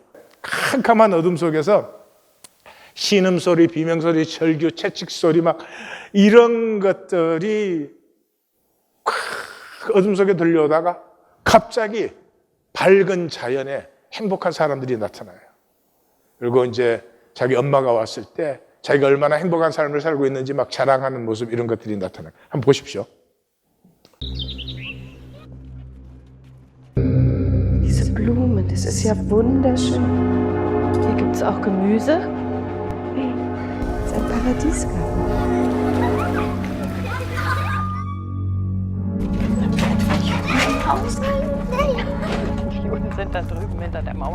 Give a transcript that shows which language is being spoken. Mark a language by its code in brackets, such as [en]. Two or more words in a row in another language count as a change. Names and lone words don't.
[ko] 캄캄한 어둠 속에서 신음소리, 비명소리, 절규, 채찍소리 막 이런 것들이 어둠 속에 들려오다가 갑자기 밝은 자연에 행복한 사람들이 나타나요. 그리고 이제 자기 엄마가 왔을 때 자기가 얼마나 행복한 삶을 살고 있는지 막 자랑하는 모습, 이런 것들이 나타나요. 한번 보십시오. [de] Es ist ja wunderschön. Hier gibt es auch Gemüse. Hey, es ist ein Paradiesgarten. Die Juden sind da drüben hinter der Mauer.